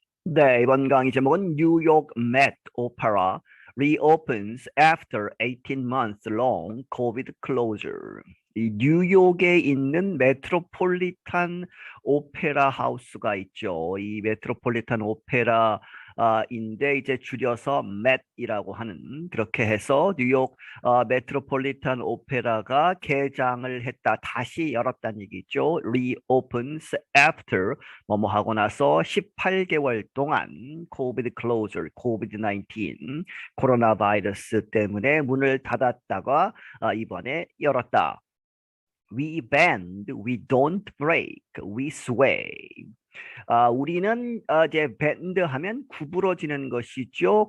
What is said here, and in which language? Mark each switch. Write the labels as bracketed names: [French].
[Korean] 네, 이번 강의 제목은 뉴욕 [English] Met Opera reopens after 18 months long COVID closure. [Korean] 이 뉴욕에 있는 메트로폴리탄 오페라 하우스가 있죠. 이 메트로폴리탄 오페라 인데 이제 줄여서 맷이라고 하는 그렇게 해서 뉴욕 메트로폴리탄 오페라가 개장을 했다. 다시 열었다는 얘기죠. [English] reopens after [Korean] 뭐뭐 하고 나서 18개월 동안 코비드 클로저, 코비드-19 코로나 바이러스 때문에 문을 닫았다가 이번에 열었다. [English] We bend, we don't break, we sway. [Korean] 우리는 이제 bend 하면 구부러지는 것이죠.